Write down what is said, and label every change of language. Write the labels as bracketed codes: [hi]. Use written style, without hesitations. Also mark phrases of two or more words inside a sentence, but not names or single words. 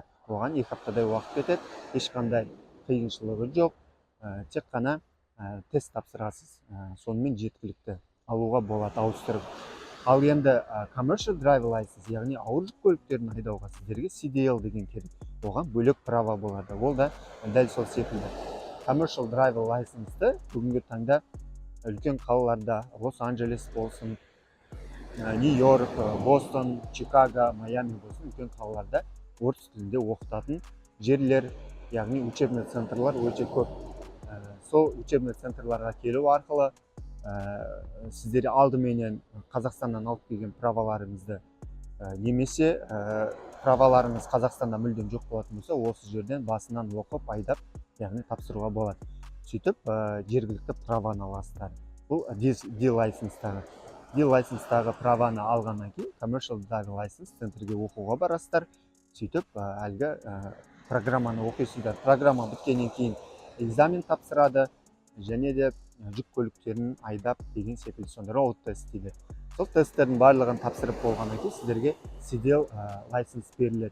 [kk] Оған 2 аптадай уақыт кетеді, ешқандай қиыншылығы жоқ, тек қана тест тапсырасыз, сонымен жеткілікті алуға болады ауыстырып. Ал енді [en] commercial driver license, [kk] яғни ауыр жүк көліктерін айдауға сіздерге CDL деген керек. Оған бөлек права болады. Ол да дәл сол секілді. [en] Commercial driver license-ті [kk] бүгінгі таңда үлкен қалаларда, Лос-Анджелес болсын, Нью-Йорк, Бостон, Чикаго, Майами болсын, үлкен қалаларда орыс тілінде оқытатын жерлер, яғни [ru] учебный центрлар [kk] өте көп. Сол [ru] учебный центрларға [kk] келу арқылы сіздер алдыменен Қазақстаннан алып келген праваларыңызды немесе праваларыңыз Қазақстанда мүлдем жоқ болатын болса, осы жерден басынан оқып, айдап, яғни тапсыруға болады. Сөйтіп, жергілікті праваны аласыздар. Бұл [en] D license-тағы. D license-тағы [kk] праваны алғаннан кейін, [en] commercial driver license [kk] центрге оқуға барасыздар. Сөйтіп, әлгі программаны оқисыздар. Программа біткеннен кейін экзамен тапсырады, және де жүк көліктерін айдап деген секілді, сонда [en] road test [kk] дейді. Сол тесттердің барлығын тапсырып болғаннан кейін сіздерге [en] CDL license [kk] беріледі.